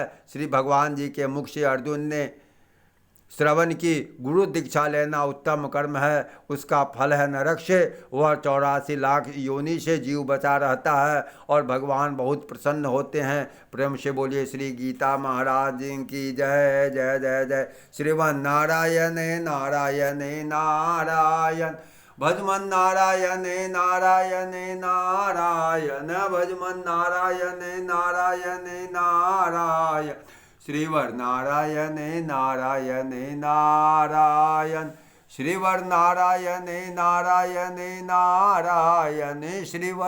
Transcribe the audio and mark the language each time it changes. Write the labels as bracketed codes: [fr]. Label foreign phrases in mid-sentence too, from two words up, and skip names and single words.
[hi] श्री भगवान जी के मुख से अर्जुन ने श्रवण की। गुरु दीक्षा लेना उत्तम कर्म है, उसका फल है नरक से। वह 84 लाख योनि से जीव बचा रहता है और भगवान बहुत प्रसन्न होते हैं। प्रेम से बोलिए श्री गीता महाराज जी की जय जय जय जय। श्रीमन नारायण नारायण नारायण, भजमन नारायण नारायण नारायण, भजमन नारायण नारायण नारायण। श्रीवर नारायण नारायण नारायण, श्रीवर नारायण नारायण नारायण, श्रीवर